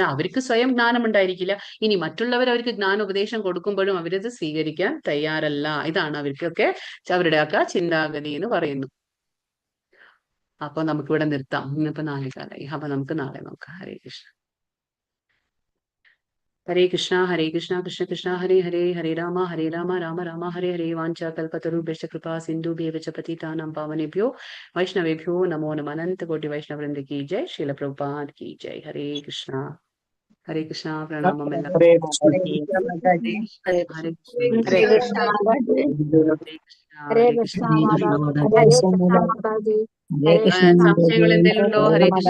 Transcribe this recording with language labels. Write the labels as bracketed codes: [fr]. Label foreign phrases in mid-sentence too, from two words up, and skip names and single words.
[ml] അവർക്ക് സ്വയം ജ്ഞാനം ഉണ്ടായിരിക്കില്ല. ഇനി മറ്റുള്ളവർ അവർക്ക് ജ്ഞാനോപദേശം കൊടുക്കുമ്പോഴും അവരത് സ്വീകരിക്കാൻ തയ്യാറല്ല. ഇതാണ് അവർക്കൊക്കെ അവരുടെ ഒക്കെ ചിന്താഗതി എന്ന് പറയുന്നു. അപ്പൊ നമുക്കിവിടെ നിർത്താം. ഇന്നിപ്പോ 4 കാലായി. അപ്പൊ നമുക്ക് നാളെ നോക്കാം. [sa] ഹരേ കൃഷ്ണ. ഹരേ കൃഷ്ണ ഹരേ കൃഷ്ണ കൃഷ്ണ കൃഷ്ണ ഹരേ ഹരേ ഹരേ രാമ രാമ രാമ ഹരേ ഹരേ വാഞ്ചാ കൽപതരുഭ്യശ്ച കൃപാ സിന്ധുഭ്യഃ ച പതിതാനാം പാവനേഭ്യോ വൈഷ്ണവേഭ്യോ നമോ നമഃ. [hi] अनंत कोटि वैष्णववृंद की जय. श्रील प्रभुपाद की जय. [ml] ഹരേ കൃഷ്ണ പ്രണാമം എല്ലാം. ഹരേ കൃഷ്ണ. ഹരേ ഹരേ കൃഷ്ണ കൃഷ്ണ മാതാജി. ഹരേ ഹരേ കൃഷ്ണ കൃഷ്ണ ഹരേ കൃഷ്ണ. മാതാജി. ഹരേ കൃഷ്ണ മാതാജി. ഹരേ കൃഷ്ണ സംശയങ്ങൾ എന്തെങ്കിലും ഉണ്ടോ? ഹരേ കൃഷ്ണ.